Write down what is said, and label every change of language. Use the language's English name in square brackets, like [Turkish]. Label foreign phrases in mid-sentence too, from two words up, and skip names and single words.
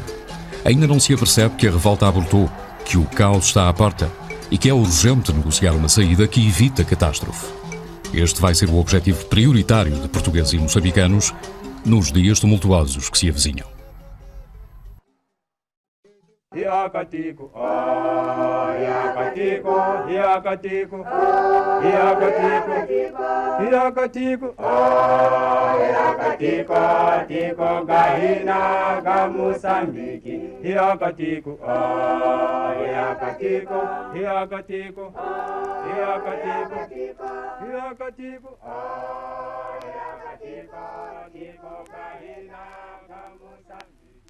[Portuguese] Ainda não se apercebe que a revolta abortou, que o caos está à porta e que é urgente negociar uma saída que evite a catástrofe. Este vai ser o objetivo prioritário de portugueses e moçambicanos nos dias tumultuosos que se avizinham. Iacatico, Iacatico, Iacatico, Iacatico, Iacatico, Iacatico, Tico, Gaina, Gamoçambique, Iacatico, Iacatico, Iacatico, Iacatico, Iacatico, Iacatico, Tico, Gaina, Gamoçambique.